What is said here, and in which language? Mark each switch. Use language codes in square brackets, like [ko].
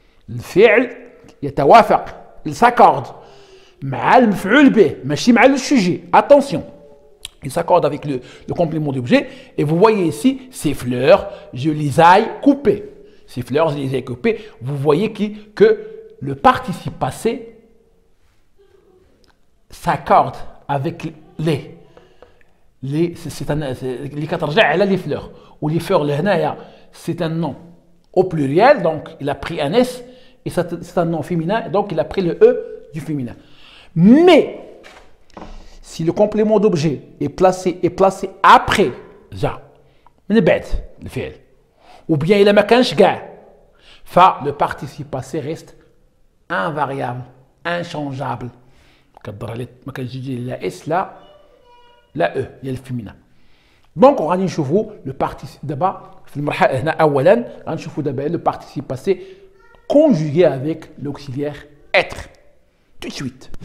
[ar] الفعل يتوافق [fr] s'accorde [ar] مع المفعول به ماشي مع لو sujet. [fr] attention, il s'accorde avec le complément d'objet. et vous voyez ici ces fleurs je les ai coupées. ces fleurs je les ai coupées. vous voyez que le participe passé s'accorde avec c'est [ar] اللي كترجع على [fr] les fleurs. ou les fleurs [ar] لهنايا [fr] c'est un nom au pluriel, donc il a pris un S, et c'est un nom féminin, donc il a pris le E du féminin. Mais si le complément d'objet est placé après [ar] جا من بعد الفعل [fr] ou bien il a [ar] ما كانش كاع [fr] le participe passé reste invariable, inchangeable. [ar] كتضر عليه ما كتجي لا اس لا او ديال الفيمينا. دونك غادي نشوفوا لو بارتيسيب دابا في المرحله هنا. اولا غنشوفوا دابا لو بارتيسيب باسي كونجوغي افيك لوكسيليير اتر تو سويت.